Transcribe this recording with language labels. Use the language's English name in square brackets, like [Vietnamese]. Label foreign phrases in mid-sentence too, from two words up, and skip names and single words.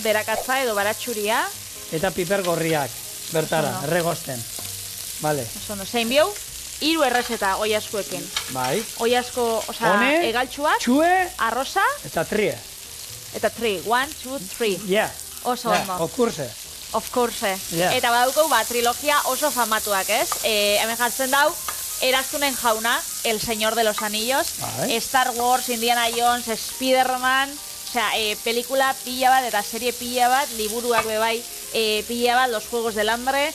[Basque] Berakatza edo baratxuria. Eta piper gorriak, bertara, erregosten. Vale. Zein biau? 3 errezeta Oiaskoekin. Bai. Oiasko, egaltxuak, txue, arroza, eta trie. Eta 3, 1, 2, 3. Ja. Oso ondo. [English] Of course. [Basque] Eta badauko, trilogia oso famatuak, ez? Hemen jartzen dau, Eraztunen jauna, El Señor de los Anillos, Star Wars, Indiana Jones, Spider-Man, pelikula pila bat eta serie pila bat, liburuak bebai pila bat, Los Juegos del Hambre.